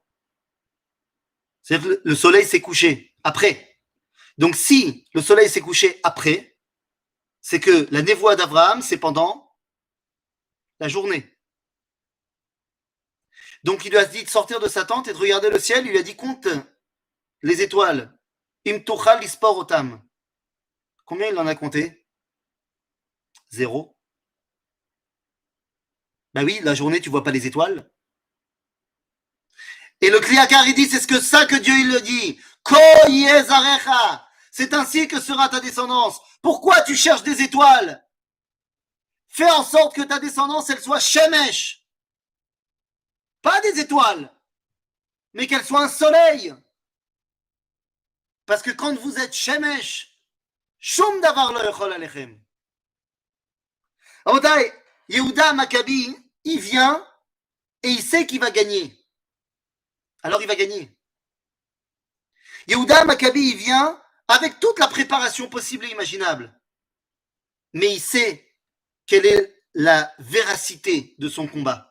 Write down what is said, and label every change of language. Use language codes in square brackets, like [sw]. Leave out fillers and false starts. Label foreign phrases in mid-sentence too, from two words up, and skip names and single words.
[fr] C'est-à-dire que le soleil s'est couché après. Donc si le soleil s'est couché après, c'est que la névoie d'Abraham, c'est pendant la journée. Donc il lui a dit de sortir de sa tente et de regarder le ciel. Il lui a dit compte les étoiles. [he] אם תוכל לספור אותם. [fr] Combien il en a compté? 0. Ben oui, la journée, tu vois pas les étoiles. Et le Kliakar, il dit, c'est ce que ça que Dieu il le dit. [he] כה זרעך. [fr] C'est ainsi que sera ta descendance. Pourquoi tu cherches des étoiles? Fais en sorte que ta descendance, elle soit shemesh. Pas des étoiles, mais qu'elle soit un soleil. Parce que quand vous êtes shemesh, [he] שום דבר לא יוכל עליכם. [fr] Rabotai, Yehuda Maccabi, il vient et il sait qu'il va gagner. Alors il va gagner. Yehuda Maccabi, il vient avec toute la préparation possible et imaginable. Mais il sait quelle est la véracité de son combat.